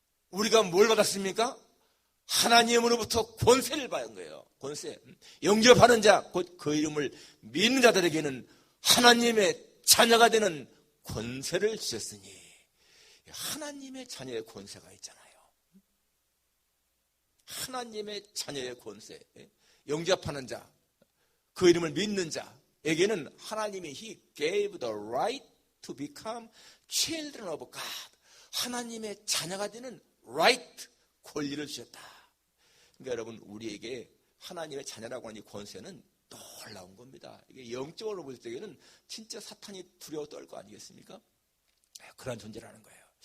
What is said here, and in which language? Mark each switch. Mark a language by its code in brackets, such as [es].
[ko] 우리가 뭘 받았습니까? 하나님으로부터 권세를 받은 거예요. 권세. 영접하는 자, 곧 그 이름을 믿는 자들에게는 하나님의 자녀가 되는 권세를 주셨으니, 하나님의 자녀의 권세가 있잖아요. 하나님의 자녀의 권세. 영접하는 자, 그 이름을 믿는 자에게는 하나님이 [en] He gave the right to become children of God. [ko] 하나님의 자녀가 되는 right, 권리를 주셨다. 그러니까 여러분, 우리에게 하나님의 자녀라고 하는 이 권세는 놀라운 겁니다. 이게 영적으로 볼 때에는 진짜 사탄이 두려워 떨 거 아니겠습니까? 그런 존재라는 거예요.